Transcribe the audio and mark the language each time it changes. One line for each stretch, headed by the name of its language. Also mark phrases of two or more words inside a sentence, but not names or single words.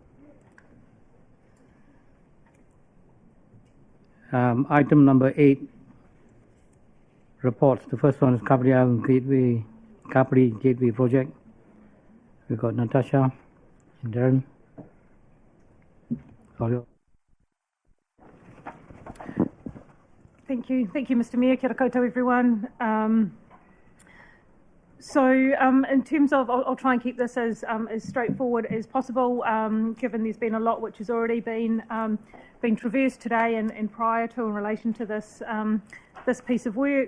English: Item number 8, reports. The first one is Kāpiti Gateway project. We've got Natasha and Darren. Thank you, Mr. Mayor.
Māori: Kia ora koutou,
English: everyone. In terms of, I'll try and keep this as straightforward as possible, given there's been a lot which has already been traversed today and prior to in relation to this this piece of work.